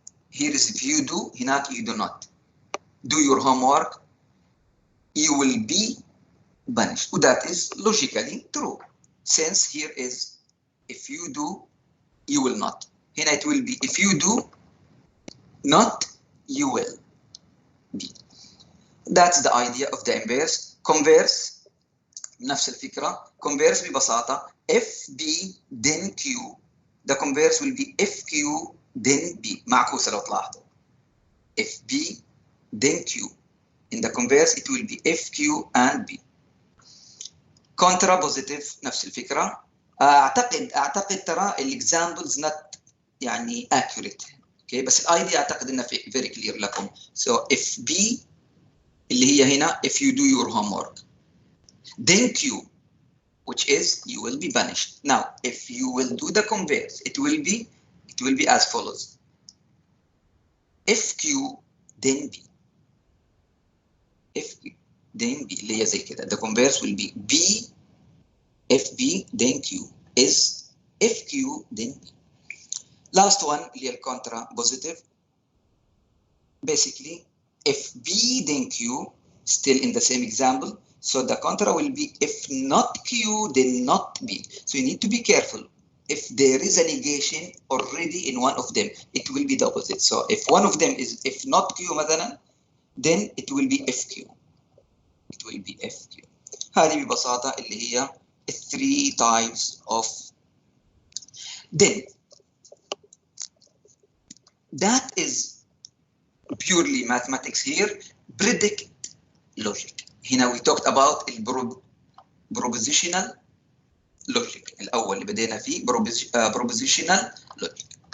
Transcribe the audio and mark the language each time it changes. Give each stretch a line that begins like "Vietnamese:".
English: Here is if you do,
Arabic: هناك
English: you do not do your homework, you will be punished. That is logically true, since here is if you do, you will not. Here it will be if you do not, you will be. That's the idea of the inverse.
Arabic: Converse نفس الفكرة.
English: Converse ببساطة if B then Q. The converse will be if Q then B.
Arabic: معكوسة لو تلاحظوا.
English: If B then Q. In the converse it will be if Q and B.
Arabic: Contra positive نفس الفكرة. أعتقد ترى
English: examples not
Arabic: يعني
English: accurate. Okay.
Arabic: بس الايديا أعتقد إنها
English: very clear
Arabic: لكم.
English: So if B
Arabic: اللي هي هنا
English: if you do your homework, then Q, which is you will be punished. Now, if you will do the converse, it will be as follows: if Q then B. If Q then B
Arabic: اللي هي زي كده.
English: The converse will be B if B then Q is if Q then B. Last one
Arabic: اللي هي
English: contra positive. Basically, if B then Q, still in the same example. So the contra will be if not Q, then not B. So you need to be careful. If there is a negation already in one of them, it will be the opposite. So if one of them is if not Q
Arabic: مثلا,
English: then it will be if Q. It will be if Q.
Arabic: هذه ببساطة اللي هي
English: three types of. Then that is purely mathematics here. Predict logic.
Arabic: هنا
English: we talked about propositional logic
Arabic: الأول اللي بدينا فيه
English: propositional logic.